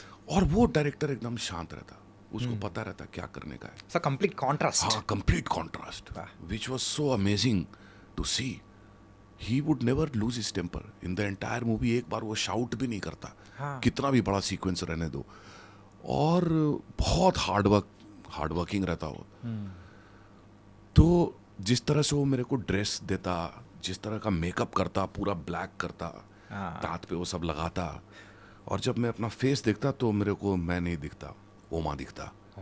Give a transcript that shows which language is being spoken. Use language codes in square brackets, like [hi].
[hi] और वो डायरेक्टर एकदम शांत रहता, उसको पता रहता क्या करने का है. [en] So complete contrast. हाँ, complete contrast, which was so amazing to see. He would never lose his temper in the entire movie. [hi] एक बार वो शाउट भी नहीं करता, कितना भी बड़ा सीक्वेंस रहने दो. और बहुत हार्ड वर्किंग रहता वो. तो जिस तरह से वो मेरे को ड्रेस देता, जिस तरह का मेकअप करता, पूरा ब्लैक करता, दांत पे वो सब लगाता, और जब मैं अपना फेस देखता तो मेरे को मैं नहीं दिखता, ओमा दिखता.